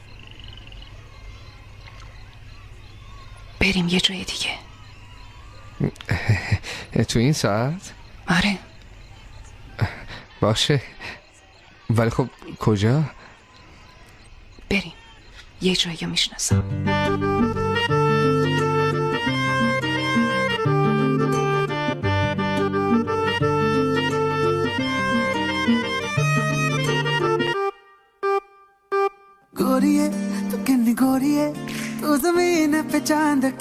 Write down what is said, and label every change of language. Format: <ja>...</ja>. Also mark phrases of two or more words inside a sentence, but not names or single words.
<fa>بریم یه جای دیگه. تو این ساعت؟ آره. باشه، ولی خب کجا؟ بریم یه جایی میشناسم.</fa> <pa>ਗੋਰੀਏ ਤੂ ਕਿੰਨੀ ਗੋਰੀਏ ਤੂ</pa> <hi>ज़मीन पे चांद की</hi>